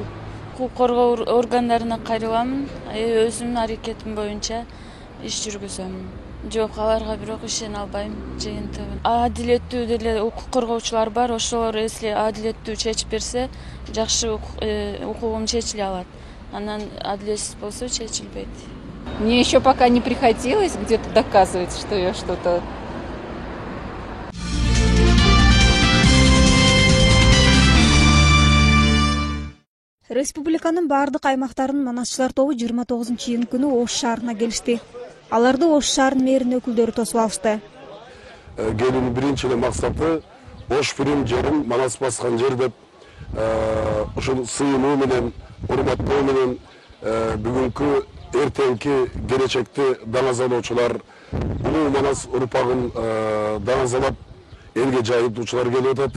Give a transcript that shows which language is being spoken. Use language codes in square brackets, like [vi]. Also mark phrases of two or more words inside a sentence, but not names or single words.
[ky] Укук коргоо органдарына кайрыламын. Өзүмдүн аракетим боюнча иш жүргүзөм. Жок, аларга бирок ишене албайм. Жыйынтыгы адилеттүү деле укук коргоочулар бар. Ошолор если адилеттүү чечип берсе, жакшы укугум чечиле алат. Анан адилетсиз болсо чечилбейт. [ru] Мне еще пока не приходилось где-то доказывать, что я что-то. [ky] Республиканын бардык аймактарынын манасчылар тобу 29-июнь күнү Ош шаарына келишти. Аларды Ош шаарынын мэринин өкүлдөрү тосуп алышты. Келүүнүн биринчи эле максаты Ош Пирим жерин манас баскан жер деп ушул сыйынуу менен, урматтоо менен бүгүнкү эртеңки келечекти даңазалоочулар улуу манас урпагын даңазалап элге жайылтуучулар келип атат.